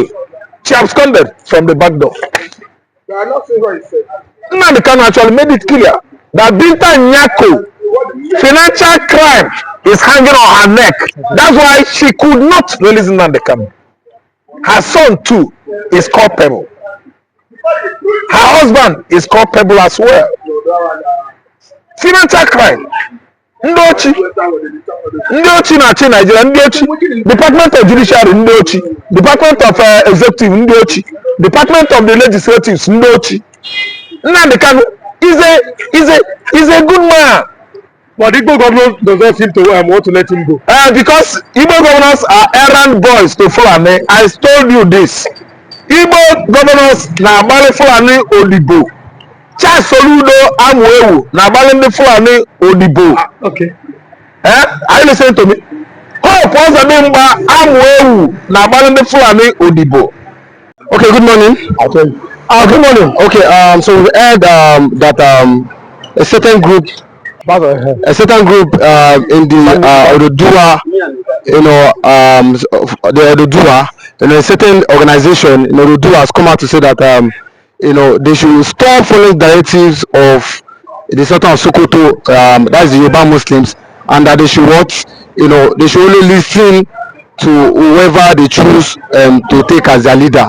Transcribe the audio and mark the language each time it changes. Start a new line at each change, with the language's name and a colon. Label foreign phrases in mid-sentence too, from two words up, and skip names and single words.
English: She absconded from the back door. Now they can actually made it clear that Binta Nyako financial crime is hanging on her neck. That's why she could not release Nnamdi Kanu. Her son too is culpable. Her husband is culpable as well. Financial crime.
Igbo: Ndị ochi na-achị Nigeria, ndị ochi,
English: Department of Judiciary,
Igbo: ndị ochi,
English: Department of Executive,
Igbo: ndị ochi,
English: Department of the Legislatives,
Igbo: ndị ochi.
English: Nnamdi Kanu is a good man. But Igbo governors does not seem to want to let him go. Because Igbo governors are errand boys to Fulani. I told you this.
Igbo: Igbo governors na agbali Fulani odibo. Charles Soludo Amwewu na agbali ndị Fulani odibo.
English: Okay. Are you listening to me?
Igbo: Hope Ozodimgba Amwewu na agbali ndị Fulani odibo.
English: Okay, good morning. Okay. Good morning. Okay, so we heard that a certain group in the Oduduwa, the Oduduwa, a certain organization in Oduduwa has come out to say that they should stop following directives of the Sultan of Sokoto, that's the Yoruba Muslims, and that they should they should only listen to whoever they choose to take as their leader.